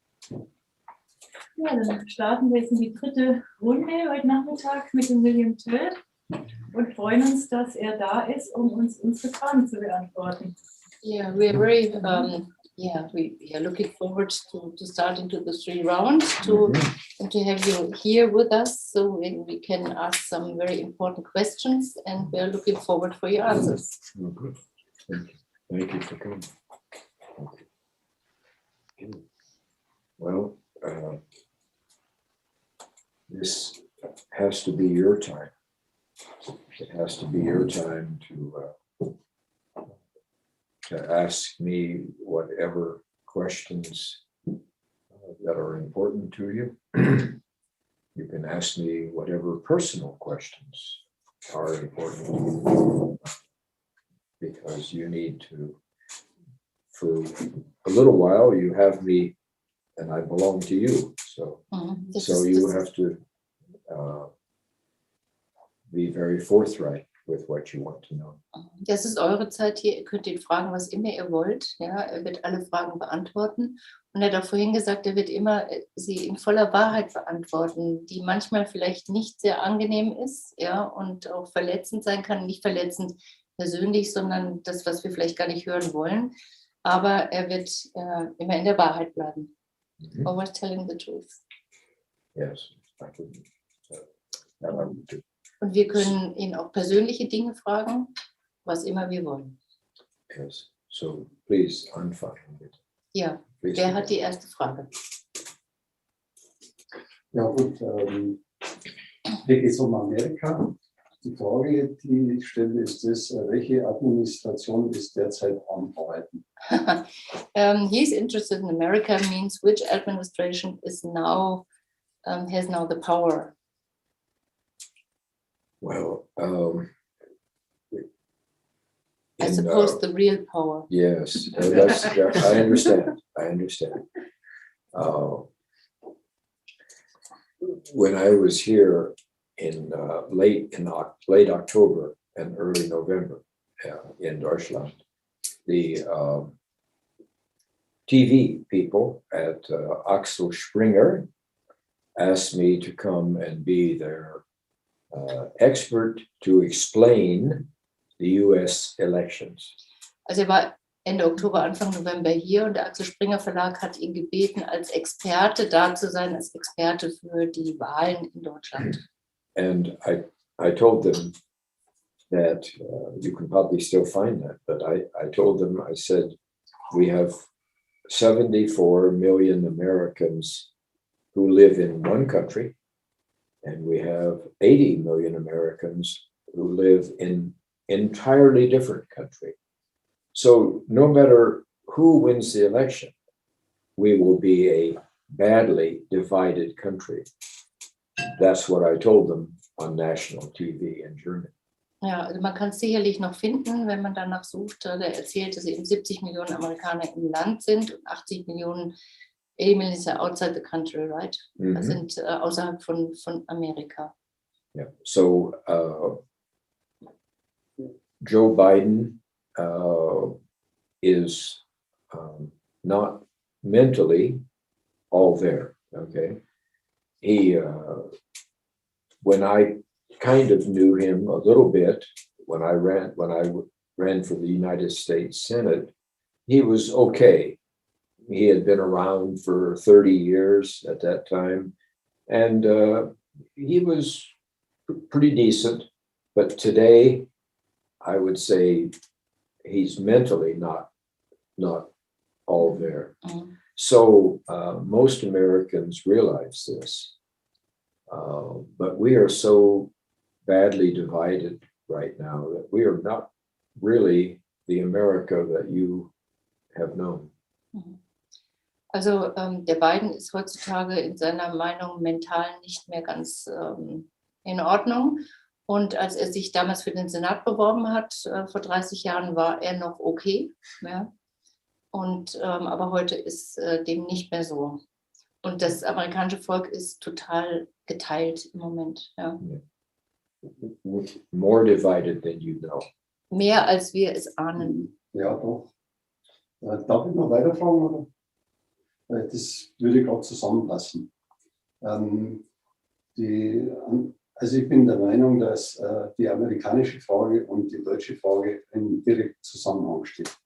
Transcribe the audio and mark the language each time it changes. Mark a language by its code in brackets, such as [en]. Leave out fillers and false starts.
[de] Ja, dann starten wir jetzt in die dritte Runde heute Nachmittag mit dem William Toel und freuen uns, dass er da ist, um uns unsere Fragen zu beantworten. [en] Yeah, we are very, we are looking forward to starting to the 3 rounds and to have you here with us so we can ask some very important questions and we are looking forward for your answers. Oh, good. Thank you for coming. Well, this has to be your time. It has to be your time to ask me whatever questions that are important to you. You can ask me whatever personal questions are important to you, because you need to, for a little while, you have me and I belong to you. So, you have to be very forthright with what you want to know. [de] Das ist eure Zeit hier. Ihr könnt ihn fragen, was immer ihr wollt. Ja, er wird alle Fragen beantworten. Und er hat auch vorhin gesagt, er wird immer sie in voller Wahrheit beantworten, die manchmal vielleicht nicht sehr angenehm ist, ja, und auch verletzend sein kann. Nicht verletzend persönlich, sondern das, was wir vielleicht gar nicht hören wollen. Aber er wird immer in der Wahrheit bleiben. [en] Always telling the truth. Yes, I can. [de] Und wir können ihn auch persönliche Dinge fragen, was immer wir wollen. [en] Yes, so please [de] anfangen bitte. Ja, wer hat die erste Frage? Ja gut, hier geht es um Amerika. Die Frage, die ich stelle, ist das, welche Administration ist derzeit am Arbeiten? [en] He's interested in America means which administration is now has now the power. Well, I suppose the real power. Yes, I understand. I understand. When I was here in late October and early November in Deutschland, the TV people at Axel Springer asked me to come and be their expert to explain the US elections. [de] Also er war Ende Oktober, Anfang November hier und der Axel Springer Verlag hat ihn gebeten, als Experte da zu sein, als Experte für die Wahlen in Deutschland. [en] And I told them that you can probably still find that, but I told them, I said, we have 74 million Americans who live in one country, and we have 80 million Americans who live in entirely different country. So no matter who wins the election, we will be a badly divided country. That's what I told them on national TV in Germany. [de] Ja, also man kann es sicherlich noch finden, wenn man danach sucht. Der erzählt, dass eben 70 Millionen Amerikaner im Land sind und 80 Millionen [en] is outside the country, right? [de] Das sind außerhalb von Amerika. [en] Yeah. So Joe Biden is not mentally all there. Okay, he when I kind of knew him a little bit when I ran for the United States Senate, he was okay. He had been around for 30 years at that time, and he was pretty decent. But today, I would say he's mentally not all there. So most Americans realize this, but we are so badly divided right now that we are not really the America that you have known. [de] Also der Biden ist heutzutage in seiner Meinung mental nicht mehr ganz in Ordnung. Und als er sich damals für den Senat beworben hat, vor 30 Jahren, war er noch okay. Ja? Und, aber heute ist dem nicht mehr so. Und das amerikanische Volk ist total geteilt im Moment. Ja. [en] More divided than you know. [de] Mehr als wir es ahnen. Ja, doch. Darf ich noch weiterfragen? Oder? Das würde gerade zusammenpassen. Also ich bin der Meinung, dass die amerikanische Frage und die deutsche Frage in direkten Zusammenhang stehen.